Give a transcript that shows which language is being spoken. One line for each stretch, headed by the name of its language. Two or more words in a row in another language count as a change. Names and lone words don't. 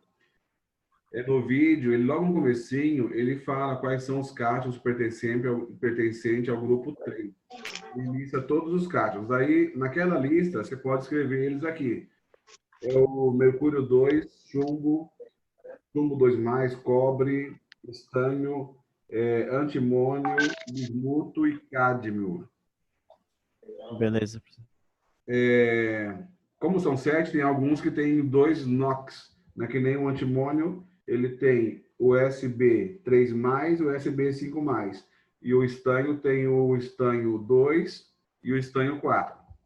Portuguese: No vídeo, ele logo no comecinho, ele fala quais são os cátions pertencentes ao grupo 3. Ele lista todos os cátions. Aí, naquela lista, você pode escrever eles aqui. É o mercúrio 2, chumbo 2+, cobre, estânio, antimônio, bismuto e cádmio. Beleza. Como são 7, tem alguns que tem 2 NOx, né? Que nem o antimônio, ele tem o SB3+, o SB5+. E o estânio tem o estânio 2 e o estânio 4.